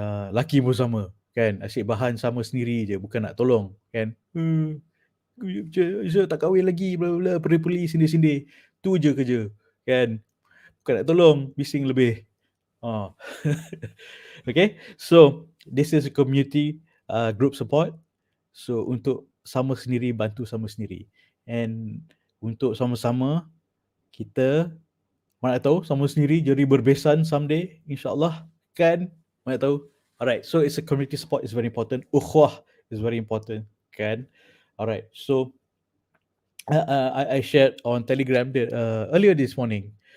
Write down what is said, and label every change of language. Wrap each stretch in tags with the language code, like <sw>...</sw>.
<ms>Laki pun sama, kan? Asyik bahan sama sendiri je, bukan nak tolong, kan? Saya tak kahwin lagi, bla bla, peri-peri sindir-sindir. Tu je kerja, kan? Bukan nak tolong, bising lebih.</ms> <en>Okay, so this is a community group support.</en> <ms>So untuk sama sendiri bantu sama sendiri, and untuk sama-sama kita mana tahu sama sendiri jadi berbesan someday, insyaAllah, kan? Mana tahu.</ms> <en>Alright, so it's a community support is very important. Ukhuwah is very important, kan? Alright, so I shared on Telegram that, earlier this morning.</en>